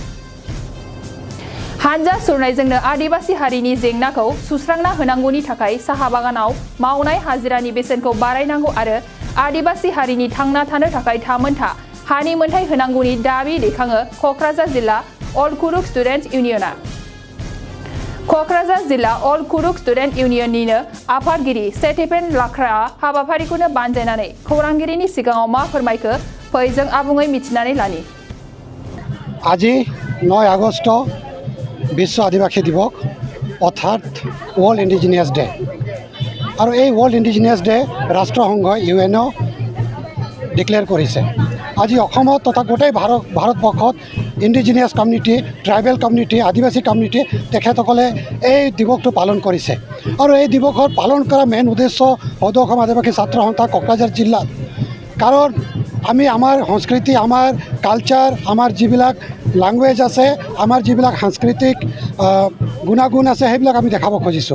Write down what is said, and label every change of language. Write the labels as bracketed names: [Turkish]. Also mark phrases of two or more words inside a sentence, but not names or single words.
[Bodo] हानजा सुरनायजोंनो आदिबासी हारिनि जेंनाखौ सुस्रांना होनांगौनि थाखाय साहा बागानाव मावनाय हाजिरानि बेसेनखौ बारायनांगौ आरो आदिबासी हारिनि थांना थानो थाखाय थामोनथा हानि मोनथाय होनांगौनि दाबि दैखाङो क'क्राझार जिल्ला अल कुरुक स्टुडेन्ट इउनियना। क'क्राझार जिल्ला अल कुरुक स्टुडेन्ट इउनियननिनो आफादगिरि स्टेफेन लाक्राआ हाबाफारिखौनो बानजायनानै खौरांगिरिनि सिगाङाव मा फोरमायखो फै जों आबुङै मिथिनानै लानि। [Assamese] আজি 9 আগষ্ট বিশ্ব আদিবাসী দিৱস অৰ্থাৎ ৱৰ্ল্ড ইণ্ডিজিনিয়াছ ডে আৰু এই ৱৰ্ল্ড ইণ্ডিজিনিয়াছ ডে ৰাষ্ট্ৰসংঘই ইউএনও ডিক্লেয়াৰ কৰিছে। আজি অসমত তথা গোটেই ভাৰতবৰ্ষত [English] indigenous community, tribal community, [Assamese] আদিবাসী কমিউনিটি তেখেতসকলে এই দিৱসটো পালন কৰিছে আৰু এই দিৱসৰ পালন কৰা মেইন উদ্দেশ্য সদৌ অসম আদিবাসী ছাত্ৰ সন্থা কোকৰাঝাৰ জিলাত, কাৰণ আমি আমাৰ সংস্কৃতি, আমাৰ কালচাৰ, আমাৰ যিবিলাক ল্যাঙ্গুৱেজ আছে, আমাৰ যিবিলাক সাংস্কৃতিক গুণাগুণ আছে সেইবিলাক আমি দেখাব খুজিছোঁ।